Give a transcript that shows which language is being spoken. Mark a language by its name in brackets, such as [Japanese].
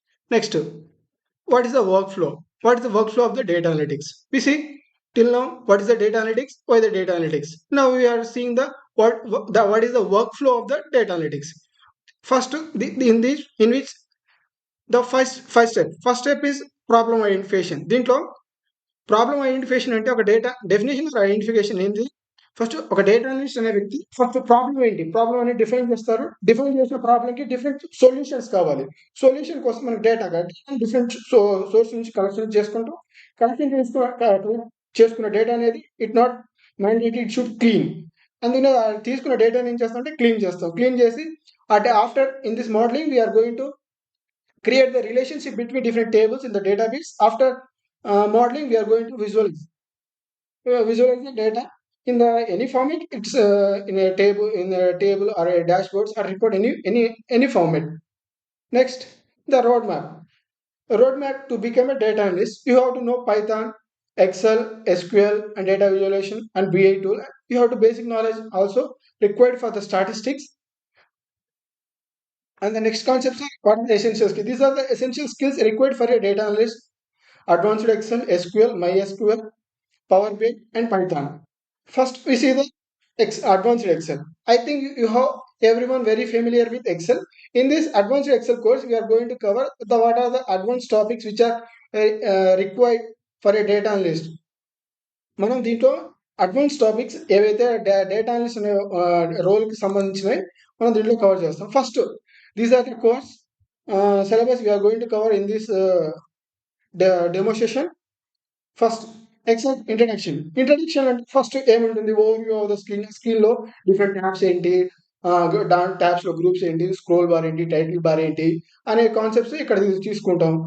[English] Next, what is the workflow? What is the workflow of the data analytics? We see till now what is the data analytics, why the data analytics. Now we are seeing what is the workflow of the data analytics. First, in which the first step is problem identification. [Telugu] దీంట్లో problem identification అంటే ఒక data definition identification ఏంటి? First ఒక data analyst అనే వ్యక్తి first problem ఏంటి, problem అనేది define చేస్తారు. డిఫైన్ చేసిన ప్రాబ్లంకి డిఫరెంట్ సొల్యూషన్స్ కావాలి. సొల్యూషన్ కోసం మనకి డేటా డిఫరెంట్ సోర్స్ నుంచి కలెక్షన్ చేసుకుంటూ కలెక్షన్ చేసుకున్న డేటా అనేది [English] It not mandatory, it should clean. [Telugu] అందుకనే తీసుకున్న డేటాని ఏం చేస్తాం అంటే క్లీన్ చేస్తాం. క్లీన్ చేసి అంటే [English] After in this modeling we are going to create the relationship between different tables in the database. After modeling, we are going to visualize the data in the any format. It's in a table or a dashboards or report, any format. Next, the roadmap. A roadmap to become a data analyst, you have to know Python, Excel, SQL, and data visualization and BI tool. You have to basic knowledge also required for the statistics. And the next concept is what are the essential skills? These are the essential skills required for a data analyst: advanced Excel, SQL, MySQL, Power BI, and Python. First, we see the advanced Excel. I think you have everyone very familiar with Excel. In this advanced Excel course, we are going to cover what are the advanced topics which are required for a data analyst. [Telugu] మనం దీంట్లో advance topics ఏవైతే data analyst అనే రోల్కి సంబంధించినవి మనం దీంట్లో cover చేస్తాం. [English] First, these are the course syllabus we are going to cover in this demo session. [Telugu] First, XL introduction. Introduction అంటే ఫస్ట్ ఏముంటుంది, ఓవర్వ్యూ ఆఫ్ ద స్క్రీన్లో డిఫరెంట్ ట్యాబ్స్ ఏంటి, ట్యాబ్స్ లో గ్రూప్స్ ఏంటి, స్క్రోల్ బార్ ఏంటి, టైటిల్ బార్ ఏంటి అనే కాన్సెప్ట్స్ ఇక్కడ తీసుకుంటాం.